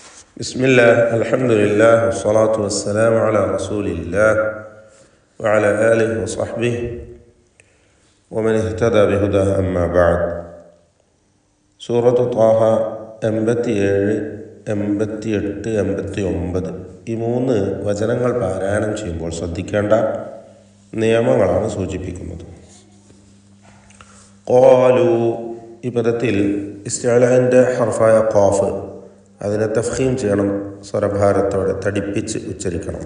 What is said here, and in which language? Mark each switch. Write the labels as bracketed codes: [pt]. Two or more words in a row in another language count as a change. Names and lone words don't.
[ar] بسم الله الحمد لله والصلاة والسلام على رسول الله وعلى آله وصحبه ومن اهتدى بهداه أما بعد. [ml] സൂറത്ത് ത്വാഹ 87, 88, 89 ഈ 3 വചനങ്ങൾ പാരായണം ചെയ്യുമ്പോൾ ശ്രദ്ധിക്കേണ്ട നിയമങ്ങളാണ് സൂചിപ്പിക്കുന്നത്. ഖാലു ഈ പദത്തിൽ ഇസ്തിഅലാന്റെ ഹർഫായ ഖാഫ് അതിനെ തഫ്ഖീം ചെയ്യണം, സ്വരഭാരത്തോടെ തടിപ്പിച്ച് ഉച്ചരിക്കണം.